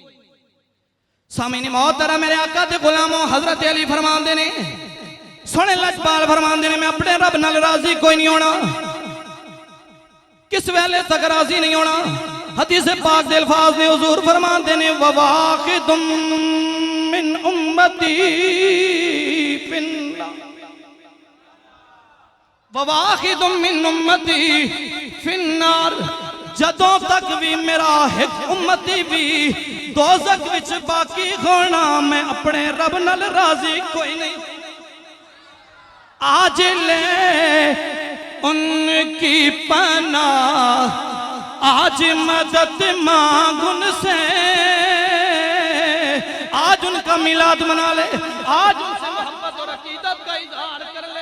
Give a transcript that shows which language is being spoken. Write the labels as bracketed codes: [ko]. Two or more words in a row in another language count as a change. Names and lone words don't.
[pa] سامعین محترم، میرے آقا تے غلاموں حضرت علی فرماندے نے سوہنے لجپال فرماندے نے میں اپنے رب نال راضی کوئی نہیں ہونا. کس ویلے تک راضی نہیں ہونا? حدیث پاک دے الفاظ نے حضور فرماندے نے [ar] وواحدٌ من أمتي في النار, وواحدٌ من أمتي في النار. [pa] جدوں تک بھی میرا اک امتی بھی دوزخ وچ باقی ہونا میں اپنے رب نال راضی کوئی نہیں. [ur] آج لے ان کی پناہ، آج مدد مانگ ان سے، آج ان کا میلاد منا لے، آج ان سے محبت اور عقیدت کا اظہار کر لے.